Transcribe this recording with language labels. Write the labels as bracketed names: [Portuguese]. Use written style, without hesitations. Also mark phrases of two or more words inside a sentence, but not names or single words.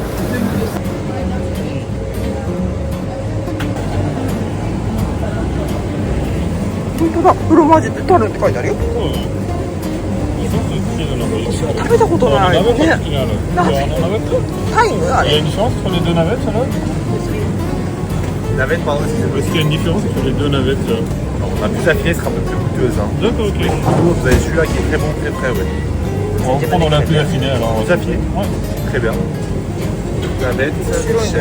[Japanese] 本当だ、フロマージュってタルって書いてあるよ。そうだね。食べたことないよね。タイムあれ。 [French] Navette, pardon, excusez-moi. Est-ce qu'il y a une différence entre les deux navettes là? La plus affinée sera un peu plus coûteuse. Hein. D'accord, ok. Vous avez celui-là qui est très bon, très frais, ouais. On va prendre la plus affinée alors. Plus affinée? Ouais. Très bien. Navette, cher.